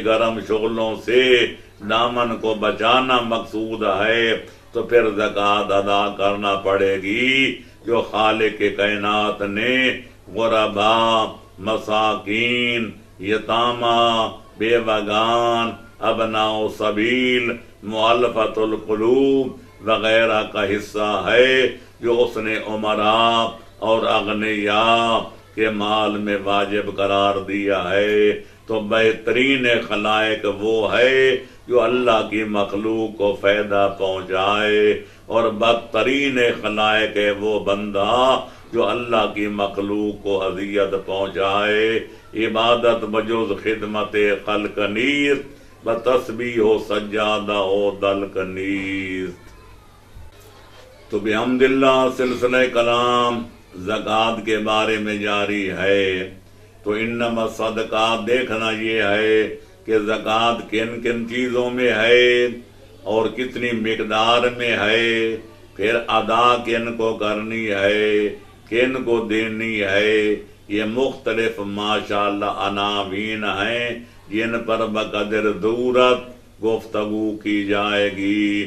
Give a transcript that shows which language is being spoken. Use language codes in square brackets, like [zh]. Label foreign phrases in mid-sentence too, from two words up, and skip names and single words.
[ur] گرم شعلوں سے دامن کو بچانا مقصود ہے تو پھر زکات ادا کرنا پڑے گی، جو خالق کائنات نے غرباء، مساکین، یتامہ، بیوگان، ابناء سبیل، مؤلفۃ القلوب وغیرہ کا حصہ ہے، جو اس نے امراء اور اغنیاء کے مال میں واجب قرار دیا ہے۔ تو بہترین خلائق وہ ہے جو اللہ کی مخلوق کو فائدہ پہنچائے، اور بدترین خلائق ہے وہ بندہ جو اللہ کی مخلوق کو اذیت پہنچائے۔ [fa] عبادت بجز خدمت خلق نیست، بتسبیح و سجادہ و دلق نیست۔ [ur] تو بحمد اللہ سلسلہ کلام زکات کے بارے میں جاری ہے۔ تو [ar] انما صدقات [ur] دیکھنا یہ ہے کہ زکات کن کن چیزوں میں ہے اور کتنی مقدار میں ہے، پھر ادا کن کو کرنی ہے، کن کو دینی ہے، یہ مختلف ماشاءاللہ عناوین ہیں جن پر بقدر ضرورت گفتگو کی جائے گی۔